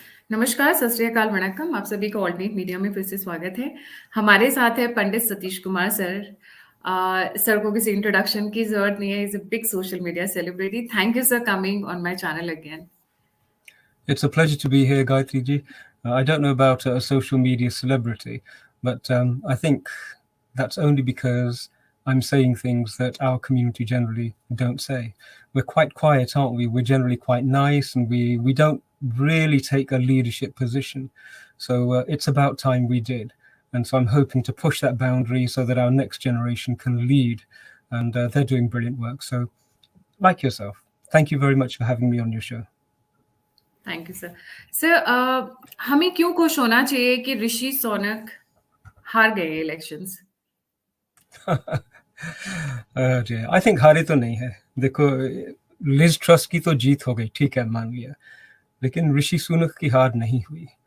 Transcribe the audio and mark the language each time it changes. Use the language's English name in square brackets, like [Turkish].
[Hindi] नमस्कार, सत श्री अकाल, वणक्कम। आप सभी का ऑल्टरनेट मीडिया में फिर से स्वागत है। हमारे साथ है पंडित सतीश कुमार सर। सर को किसी इंट्रोडक्शन की जरूरत नहीं है। [English] Is a big social media celebrity. Thank you sir coming on my channel again. It's a pleasure to be here, Gayatri ji. I don't know about a social media celebrity, but I think that's only because I'm saying things that our community generally don't say. We're quite quiet, aren't we? We're generally quite nice, and we don't really take a leadership position. So it's about time we did. And so I'm hoping to push that boundary so that our next generation can lead. And they're doing brilliant work. So, like yourself, thank you very much for having me on your show. Thank you sir. [Hindi] Sir, हमें क्यों खुश होना चाहिए कि ऋषि सोनक हार गए elections? [English] I think [Hindi] हारे तो नहीं है। देखो, लिज ट्रस की तो जीत हो गई, ठीक है, मान लिया, लेकिन ऋषि सुनक की हार नहीं हुई।